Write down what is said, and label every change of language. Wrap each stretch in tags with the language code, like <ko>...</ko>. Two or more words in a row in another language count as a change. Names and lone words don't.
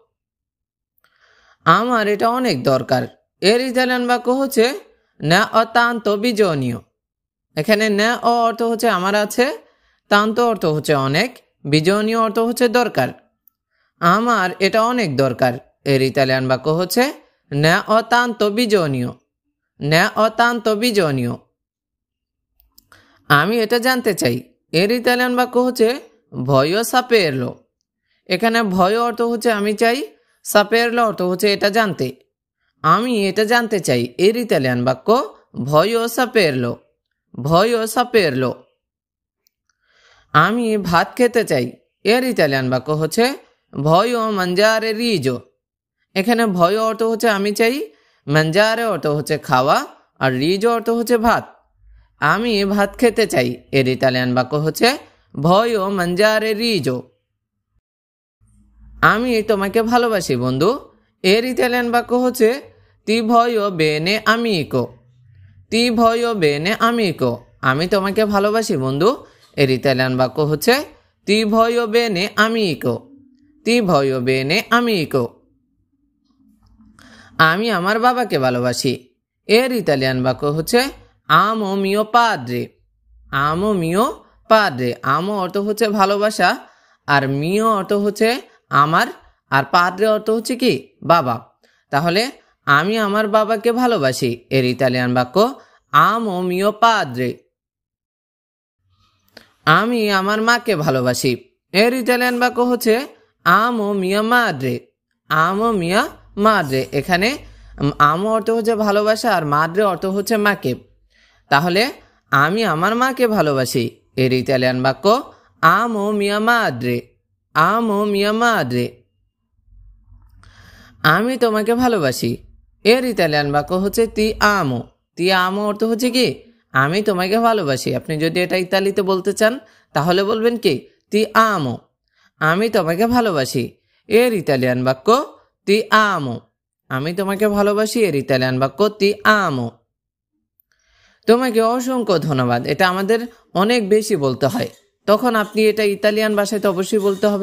<bn>আমার এটা অনেক দরকার এর ইতালিয়ান বাক্য হচ্ছে</bn> <it>ne ho tanto bisogno.</it> <bn>এখানে না অ অর্থ হচ্ছে আমার আছে, তান্ত অর্থ হচ্ছে অনেক, বিজনীয় অর্থ হচ্ছে দরকার। আমার এটা অনেক দরকার। এর ইতালিয়ান বাক্য হচ্ছে</bn> <it>ne ho tanto bisogno, ne ho tanto bisogno।</it> <bn>আমি এটা জানতে চাই। এর ইতালিয়ান বাক্য হচ্ছে</bn> <it>voglio saperlo।</it> <bn>এখানে ভয় অর্থ হচ্ছে আমি চাই, সাপেরলো অর্থ হচ্ছে এটা জানতে। আমি এটা জানতে চাই এর ইতালিয়ান বাক্য</bn> <it>voglio saperlo, voglio saperlo।</it> <bn>আমি ভাত খেতে চাই এর ইতালিয়ান বাক্য হচ্ছে</bn> <it>voglio mangiare riso।</it> <bn>এখানে ভয় অর্থ হচ্ছে আমি চাই, mangiare অর্থ হচ্ছে খাওয়া, আর riso অর্থ হচ্ছে ভাত। আমি ভাত খেতে চাই এর ইতালিয়ান বাক্য হচ্ছে</bn> <it>voglio mangiare riso।</it> <bn>আমি তোমাকে ভালোবাসি বন্ধু এর ইতালিয়ান বাক্য হচ্ছে</bn> <it>ti voglio bene amico, ti voglio bene amico।</it> <bn>আমি তোমাকে ভালোবাসি বন্ধু এর ইতালিয়ান বাক্য হচ্ছে</bn> <it>ti voglio bene amico, ti voglio bene amico।</it> <bn>আমি আমার বাবাকে ভালোবাসি এর ইতালিয়ান বাক্য হচ্ছে</bn> <it>amo mio padre, amo mio padre।</it> <bn>amo অর্থ হচ্ছে ভালোবাসা, আর mio অর্থ হচ্ছে আমার, আর padre অর্থ হচ্ছে কি বাবা। তাহলে আমি আমার বাবাকে ভালোবাসি এর ইতালিয়ান বাক্য</bn> <it>amo mio padre।</it> <bn>আমি আমার মাকে ভালোবাসি এর ইতালিয়ান বাক্য হচ্ছে</bn> <it>amo mia madre, amo mia madre।</it> <bn>এখানে amo অর্থ হচ্ছে ভালোবাসা, আর madre অর্থ হচ্ছে মাকে। তাহলে আমি আমার মাকে ভালোবাসি এর ইতালিয়ান বাক্য</bn> <it>amo mia madre, amo mia madre।</it> <bn>আমি তোমাকে ভালোবাসি এর ইতালিয়ান বাক্য হচ্ছে</bn> <it>ti amo, ti amo</it> <bn>অর্থ হচ্ছে কি আমি তোমাকে ভালোবাসি। আপনি যদি এটা ইতালিতে বলতে চান তাহলে বলবেন কি</bn> <it>ti amo,</it> <bn>আমি তোমাকে ভালোবাসি এর ইতালিয়ান বাক্য</bn> <it>ti amo,</it> <bn>আমি তোমাকে ভালোবাসি এর ইতালিয়ান বাক্য</bn> <it>ti amo।</it> <bn>তোমাকে অসংখ্য ধন্যবাদ এটা আমাদের অনেক বেশি বলতে হয়, তখন আপনি এটা ইতালিয়ান ভাষায় তো অবশ্যই বলতে হবে।</bn>